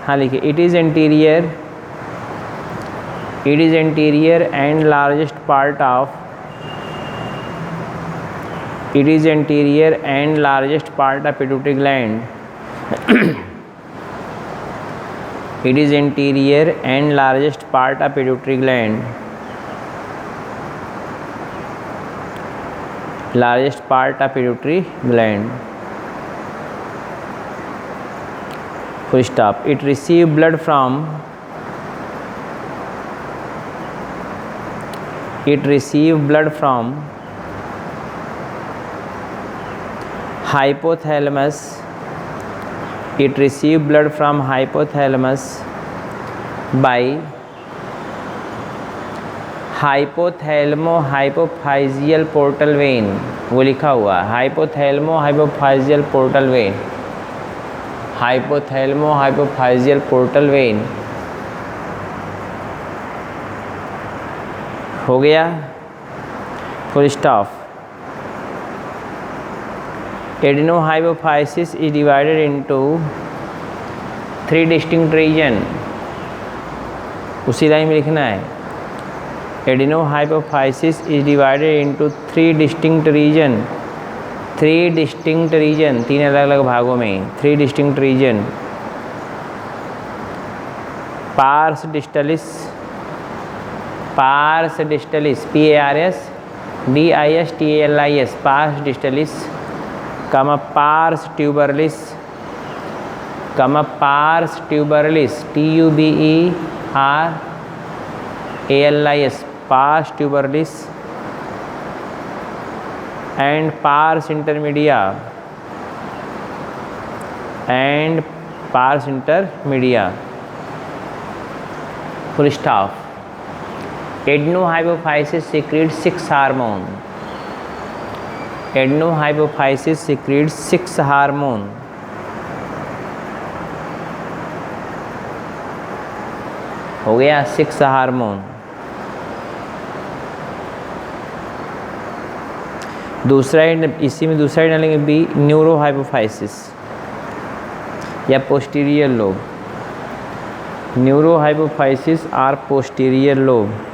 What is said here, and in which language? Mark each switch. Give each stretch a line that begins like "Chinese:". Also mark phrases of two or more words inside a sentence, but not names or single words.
Hindi: हाँ लिखिए,
English: It is anterior and largest part of, it is anterior and largest part of pituitary gland, it is anterior and largest part of pituitary gland, largest part of pituitary gland. Full stop. It receive blood from, it receive blood from hypothalamus, it receive blood from hypothalamus by hypothalamo-hypophyseal portal vein।
Hindi: वो लिखा हुआ
English: hypothalamo-hypophyseal portal vein, hypothalamo-hypophyseal portal vein।
Hindi: हो गया।
English: Full stop. Adenohypophysis is divided into 3 distinct region.
Hindi: उसी लाइन में लिखना है,
English: adenohypophysis is divided into 3 distinct region, 3 distinct region,
Hindi: 3 अलग अलग भागों में,
English: 3 distinct region. pars distalis, pars distalis, PARSDISTALIS, pars distalis, comma pars tuberalis, comma pars tuberalis, TUBERALIS, pars tuberalis, and pars intermedia, and pars intermedia। Full stop। Adenohypophysis secretes 6 hormone, adenohypophysis secretes 6 hormone।
Hindi: हो गया 6 हार्मोन। दूसरा इसी में दूसरा डालेंगे बी,
English: neurohypophysis or posterior lobe, neurohypophysis or posterior lobe.